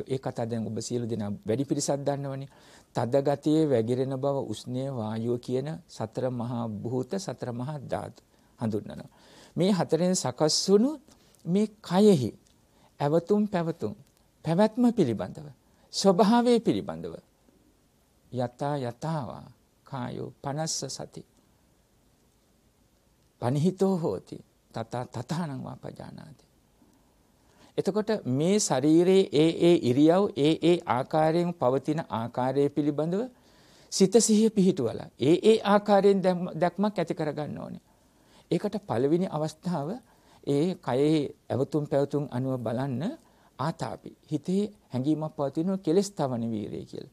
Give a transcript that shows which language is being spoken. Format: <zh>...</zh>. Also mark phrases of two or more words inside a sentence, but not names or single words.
<si>ඒ කතාව දැන් ඔබ සියලු දෙනා වැඩි පිරිසක් දන්නවනේ. තද ගතියේ වැగిරෙන බව උෂ්ණය වායුව කියන සතර මහා භූත සතර මහා ධාතු හඳුන්වනවා. මේ හතරෙන් සකස් වුණු මේ කයෙහි ඇවතුම් පැවතුම් පැවැත්ම පිළිබඳව ස්වභාවය පිළිබඳව</si> <pi>යතාවා කායෝ පනස්ස සති පනිහිතෝ හෝති තථානං වාපජානාති.</pi> <si>එතකොට මේ ශරීරයේ ඒ ඉරියව් ඒ ආකාරයෙන් පවතින ආකාරය පිළිබඳව සිත සිහිය පිහිටුවලා ඒ ආකාරයෙන් දැක්මක් ඇති කරගන්න ඕනේ. ඒකට පළවෙනි අවස්ථාව ඒ කයේ ඇවතුම් පැවතුම් අනුව බලන්න ආතාපි හිතේ හැඟීමක් පවතින කෙලස් තවන වීරය කියලා.</si>